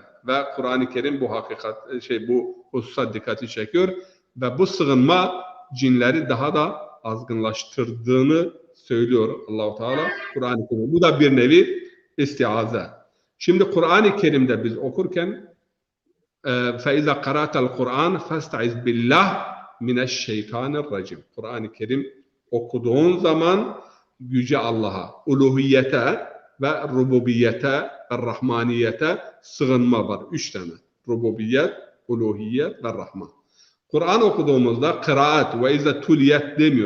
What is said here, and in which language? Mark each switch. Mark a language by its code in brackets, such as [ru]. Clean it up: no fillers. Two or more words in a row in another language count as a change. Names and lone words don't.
[tr] Ve Kur'an-ı Kerim bu bu hususa dikkati çekiyor ve bu sığınma cinleri daha da azgınlaştırdığını söylüyor Allah-u Teala Kur'an-ı Kerim. Bu da bir nevi istiaze. Şimdi Kur'an-ı Kerim'de biz okurken [ar] فَاِذَا قَرَاتَ الْقُرْآنِ فَاسْتَعِذْ بِاللّٰهِ مِنَ الشَّيْطَانِ الرَّجِيمِ. [tr] Kur'an-ı Kerim okuduğun zaman yüce Allah'a, uluhiyete ve rububiyete ve rahmaniyete sığınma var. 3 tane. Rububiyet, uluhiyet ve rahman. Kur'an okuduğumuzda kıraat ve iza tuliyet demiyor.